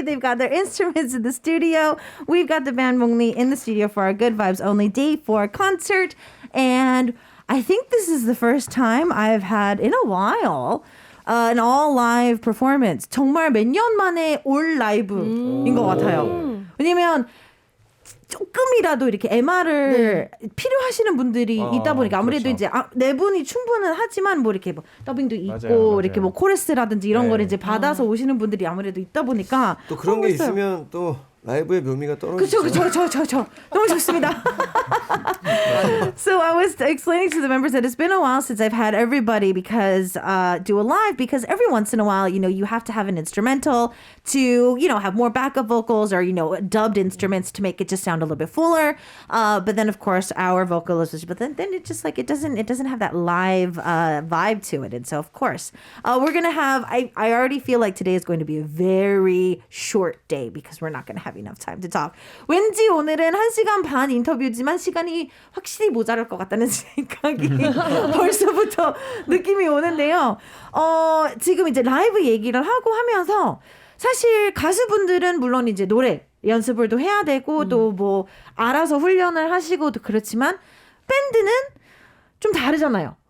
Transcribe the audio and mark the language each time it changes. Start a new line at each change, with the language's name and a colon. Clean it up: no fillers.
English: They've got their instruments in the studio. We've got the band Mongli in the studio for our Good Vibes Only Day 4 concert. And I think this is the first time I've had in a while an all live performance.
Korean: 정말 몇 년 만에 올 라이브인 것 같아요. 왜냐면 조금이라도 이렇게 MR을 필요하시는 분들이 있다 보니까 아무래도 그렇죠. 이제 네 분이 충분은 하지만 뭐 이렇게 뭐 더빙도 있고 맞아요. 이렇게 뭐 코러스라든지 이런 네. 거를 이제 받아서 오시는 분들이 아무래도 있다 보니까 또 그런 게 하고 있어요. 있으면 또 라이브의 묘미가 떨어지죠. 그쵸. 너무 좋습니다.
English: So I was explaining to the members that it's been a while since I've had everybody because do a live because every once in a while, you have to have an instrumental to, have more backup vocals or, dubbed instruments to make it just sound a little bit fuller. But then of course our vocalist, but then it just like, it doesn't have that live vibe to it. And so of course, we're going to have, I already feel like today is going to be a very short day because we're not going to have enough time to talk.
Korean: 왠지 오늘은 1시간 반 인터뷰지만 시간이 확실히 모자랄 것 같다는 생각이 벌써부터 느낌이 오는데요. 지금 이제 라이브 얘기를 하고 하면서 사실 가수분들은 물론 이제 노래 연습을 또 해야 되고 또 뭐 알아서 훈련을 하시고 또 그렇지만 밴드는 좀 다르잖아요.